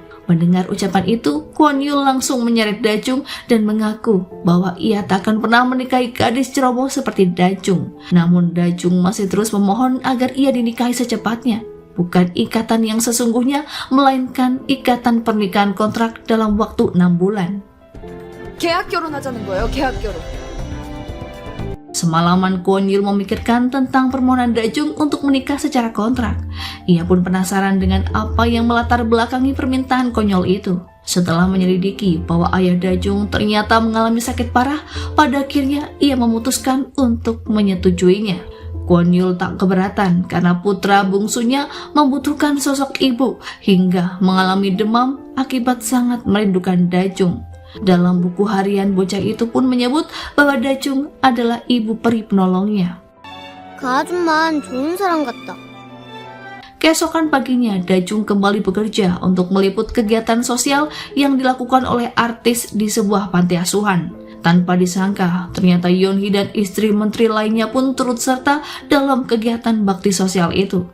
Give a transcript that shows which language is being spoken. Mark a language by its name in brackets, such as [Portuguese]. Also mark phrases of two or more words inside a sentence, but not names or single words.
[Indonesian] Mendengar ucapan itu, Kwon Yul langsung menyeret Dajung dan mengaku bahwa ia tak akan pernah menikahi gadis ceroboh seperti Dajung. Namun Dajung masih terus memohon agar ia dinikahi secepatnya. Bukan ikatan yang sesungguhnya, melainkan ikatan pernikahan kontrak dalam waktu 6 bulan. [Korean] 계약 결혼하자는 거예요. 계약 결혼. [Indonesian] Semalaman Kwon Yul memikirkan tentang permohonan Dajung untuk menikah secara kontrak. Ia pun penasaran dengan apa yang melatar belakangi permintaan konyol itu. Setelah menyelidiki bahwa ayah Dajung ternyata mengalami sakit parah, pada akhirnya ia memutuskan untuk menyetujuinya. Kwon Yul tak keberatan karena putra bungsunya membutuhkan sosok ibu hingga mengalami demam akibat sangat merindukan Dajung. Dalam buku harian bocah itu pun menyebut bahwa Dajung adalah ibu peri penolongnya. [Korean] 그 아줌만 좋은 사람 같다. [Indonesian] Keesokan paginya, Dajung kembali bekerja untuk meliput kegiatan sosial yang dilakukan oleh artis di sebuah panti asuhan. Tanpa disangka, ternyata Yeon-hee dan istri menteri lainnya pun turut serta dalam kegiatan bakti sosial itu.